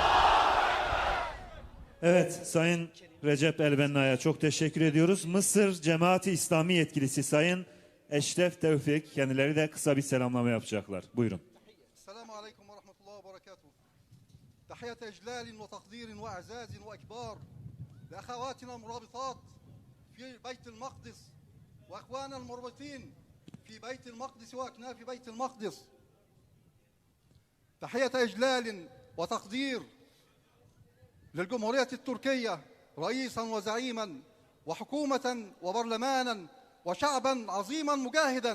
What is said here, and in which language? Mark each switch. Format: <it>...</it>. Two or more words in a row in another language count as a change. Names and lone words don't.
<tr>Evet, Sayın Recep Elbenna'ya çok teşekkür ediyoruz. Mısır Cemaati İslami yetkilisi Sayın Eşref Tevfik, kendileri de kısa bir selamlama yapacaklar. Buyurun.</tr> <ar>السلام عليكم ورحمة الله وبركاته. تحية إجلال وتقدير وإعزاز وإكبار. لأخواتنا المرابطات في بيت المقدس وأخواننا المربطين في بيت المقدس وأكناف بيت المقدس. تحية إجلال وتقدير للجمهورية التركية رئيسا وزعيما وحكومة وبرلمانا وشعبا عظيما مجاهدا.</ar>